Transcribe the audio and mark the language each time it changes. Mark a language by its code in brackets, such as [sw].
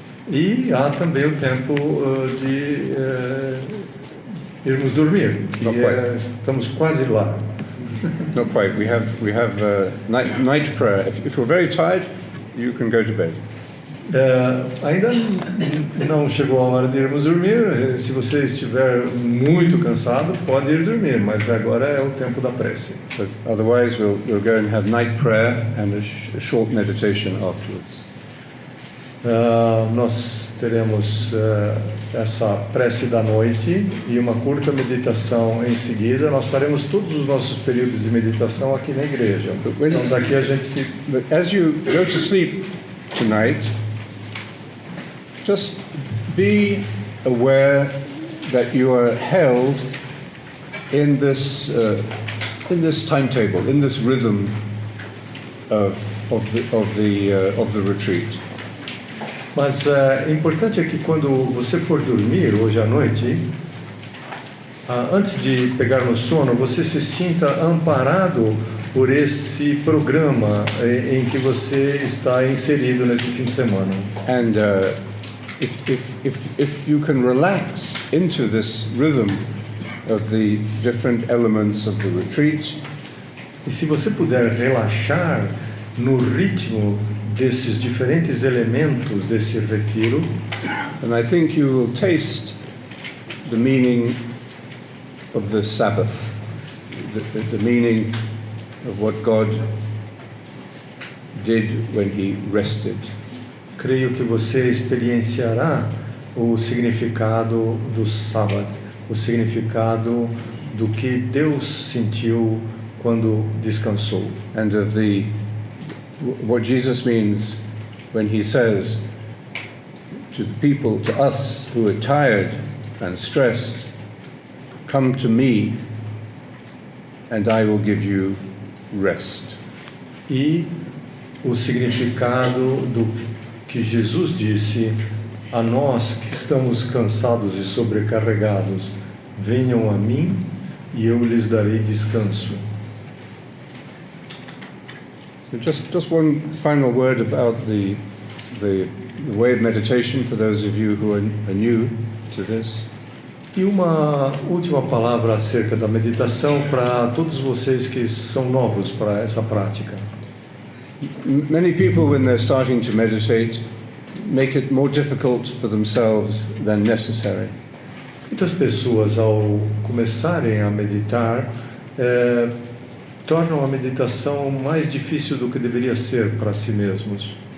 [pt] E há também o tempo de irmos dormir, que estamos quase lá. [en] Not quite. We have night prayer. If you're very tired, you can go to bed. [pt] Ainda não chegou a hora de irmos dormir. Se você estiver muito cansado, pode ir dormir, mas agora é o tempo da prece. [en] But otherwise, we'll go and have night prayer and a short meditation afterwards. [pt] Nós teremos essa prece da noite e uma curta meditação em seguida. Nós faremos todos os nossos períodos de meditação aqui na igreja. Então daqui a gente se... [en] But as you go to sleep tonight, just be aware that you are held in this timetable, in this rhythm of the retreat. [pt] Mas é importante é que quando você for dormir hoje à noite, antes de pegar no sono, você se sinta amparado por esse programa em que você está inserido neste fim de semana. [en] And if you can relax into this rhythm of the different elements of the retreat, [pt] e se você puder relaxar no ritmo desses diferentes elementos desse retiro, [en] and I think you will taste the meaning of the Sabbath, the meaning of what God did when He rested. [pt] Creio que você experienciará o significado do sábado, o significado do que Deus sentiu quando descansou. [en] And of what Jesus means when He says to the people, to us who are tired and stressed, come to me and I will give you rest. [pt] E o significado do que Jesus disse a nós que estamos cansados e sobrecarregados: venham a mim e eu lhes darei descanso. [en] So just one final word about the way of meditation for those of you who are new to this. [pt] E uma última palavra acerca da meditação para todos vocês que são novos para essa prática. [en] Many people, when they're starting to meditate, make it more difficult for themselves than necessary. [pt] Muitas pessoas, ao começarem a meditar, tornam a meditação mais difícil do que deveria ser para si mesmos.